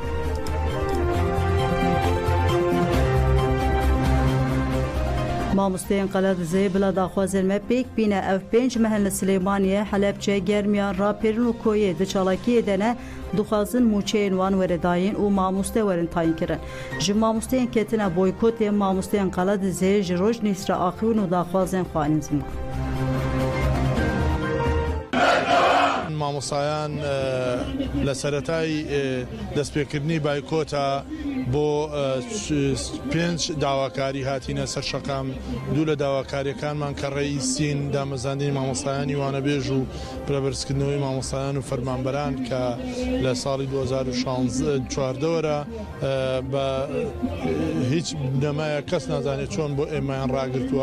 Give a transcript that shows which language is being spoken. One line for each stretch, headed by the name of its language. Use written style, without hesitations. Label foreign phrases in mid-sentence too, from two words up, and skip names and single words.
Kurdish: Mamosteyên Qeledizê bila daxwazên me pêk bîne ev 5 mehên li Silêmaniyê Helepçe germiyan rapêrin û koyê di çalakiyê de ne dixwazin mûçeyên wan were dayîn û mamoste werin tayin kirin. Ji mamosteyên ketine boykotê mamosteyên Qeledizê ji rojnîsra axivin û daxwazên xwanîn ziman.
Central Kurdish: مامۆسایان لە سەرەتای دەستپێکردنی بایکۆتە بۆ 5 داواکاری هاتینە سەر شەقام. دوو لە داواکاریەکانمان کە ڕێیسین دامەزاندنی مامۆسایانی وانەبێژ و پرەبەرزکردنەوەی مامۆسایان و فەرمانبەران کە لە ساڵی 2014 بە هیچ نەمایە کەس نازانێت چۆن بۆ ئێمەیان ڕاگرتووە.